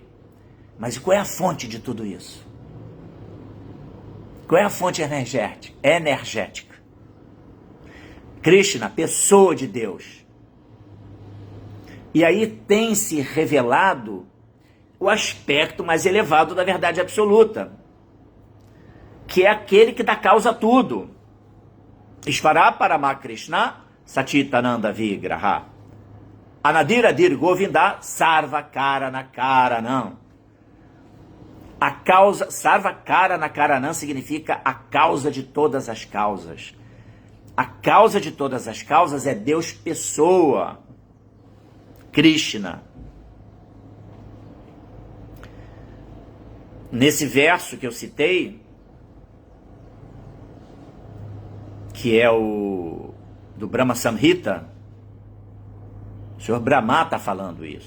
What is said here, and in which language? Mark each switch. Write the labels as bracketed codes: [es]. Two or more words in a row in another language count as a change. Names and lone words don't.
[pt] Mas qual é a fonte de tudo isso? Qual é a fonte energética? Krishna, pessoa de Deus. E aí tem se revelado o aspecto mais elevado da verdade absoluta, que é aquele que dá causa a tudo. [sa] ईश्वर परम कृष्ण सतितानन्द विग्रह अनादिरादिर् गोविन्द सर्व कारण कारणम्. [pt] A causa, [sa] सर्व कारण कारणम् [pt] significa a causa de todas as causas. A causa de todas as causas é Deus pessoa, Krishna. Nesse verso que eu citei, que é o do Brahma Samhita, o Senhor Brahma está falando isso.